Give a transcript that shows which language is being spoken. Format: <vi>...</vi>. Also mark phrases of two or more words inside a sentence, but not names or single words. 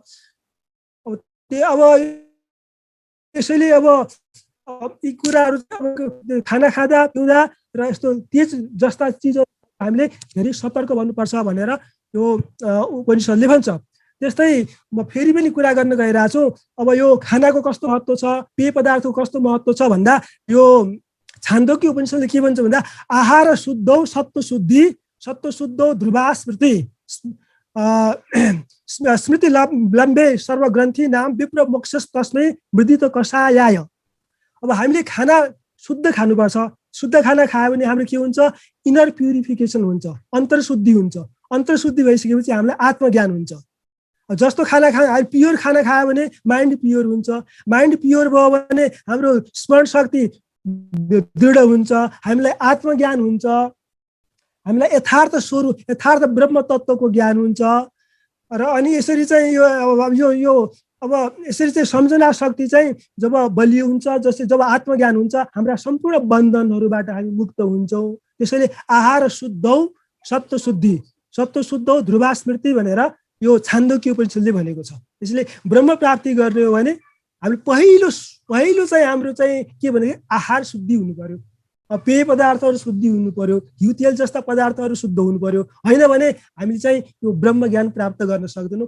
<ne>अब यसैले अब यी कुराहरू खाना खाँदा पिउँदा र यस्तो तेज जस्ता चिजहरू हामीले धेरै सतर्क भन्नुपर्छ भनेर यो उपनिषदले भन्छ। त्यस्तै म फेरि पनि कुरा गर्न गइरहेको छु। अब यो खानाको कस्तो महत्त्व छ, पेय पदार्थको कस्तो महत्त्व छ भन्दा यो छान्दोग्य उपनिषदले के भन्छ भन्दा</ne> <sa>आहार शुद्धौ सत्व शुद्धि, सत्व शुद्धौ ध्रुवा स्मृति, स्मृति लम्बे सर्वग्रन्थि नाम विप्र मोक्षस तस्मै मृदित कषायाय।</sa> <ne>अब हामीले खाना शुद्ध खानुपर्छ। शुद्ध खाना खायो भने हाम्रो के हुन्छ?</ne> <en>inner purification</en> <ne>हुन्छ, अन्तरशुद्धि हुन्छ। अन्तरशुद्धि भइसकेपछि हामीलाई आत्मज्ञान हुन्छ। जस्तो खाना प्योर खाना खायो भने</ne> <en>mind pure</en> <ne>हुन्छ।</ne> <en>mind pure</en> <ne>भयो भने हाम्रो स्मरण शक्ति दृढ हुन्छ, हामीलाई आत्मज्ञान हुन्छ, हामीलाई यथार्थ स्वरूप यथार्थ ब्रह्म तत्त्वको ज्ञान हुन्छ। र अनि यसरी चाहिँ यो अब यसरी चाहिँ सम्झना शक्ति चाहिँ जब बलियो हुन्छ, जस्तै जब आत्मज्ञान हुन्छ, हाम्रा सम्पूर्ण बन्धनहरूबाट हामी मुक्त हुन्छौँ। त्यसैले</ne> <sa>आहार शुद्धौ सप्तशुद्धि, सप्तशुद्धौ ध्रुवा स्मृति</sa> <ne>भनेर यो छान्दोक्य उपनिषदले भनेको छ। त्यसैले ब्रह्म प्राप्ति गर्ने हो भने हामी पहिलो चाहिँ हाम्रो चाहिँ के भने आहार शुद्धि हुनु पर्यो। पेय पदार्थहरू शुद्धि हुनु पर्यो, घिउ तेल जस्ता पदार्थहरू शुद्ध हुनु पर्यो। होइन भने हामीले चाहिँ यो ब्रह्म ज्ञान प्राप्त गर्न सक्दैनौँ।</ne>